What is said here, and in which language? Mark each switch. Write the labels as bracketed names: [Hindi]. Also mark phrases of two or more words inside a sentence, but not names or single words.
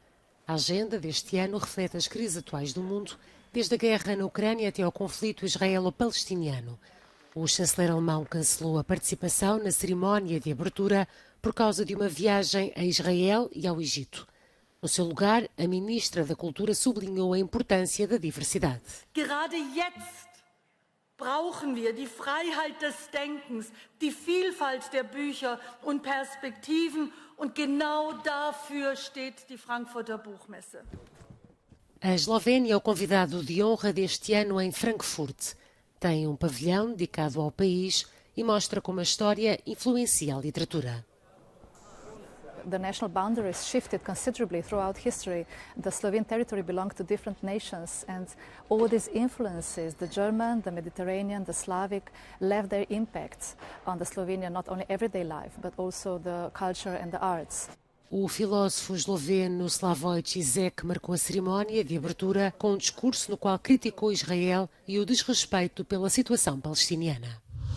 [Portuguese] A agenda deste ano reflete as crises atuais do mundo, desde a guerra na Ucrânia até ao conflito israelo-palestiniano. O chanceler alemão cancelou a participação na cerimónia de abertura por causa de uma viagem a Israel e ao Egito. No seu lugar, a ministra da Cultura sublinhou a importância da diversidade. [German] Gerade jetzt brauchen wir die Freiheit des Denkens, die Vielfalt der Bücher und Perspektiven, und genau dafür steht die Frankfurter Buchmesse. [Portuguese] A Eslovénia é o convidado de honra deste ano em Frankfurt. Tem um pavilhão dedicado ao país e mostra como a história influencia a literatura. [English] The national boundaries shifted considerably throughout history. The Slovene territory belonged to different nations, and all these influences, the German, the Mediterranean, the Slavic, left their impact on the Slovenian not only everyday life, but also the culture and the arts. [Portuguese] O filósofo esloveno Slavoj Žižek marcou a cerimónia de abertura com um discurso no qual criticou Israel e o desrespeito pela situação palestiniana.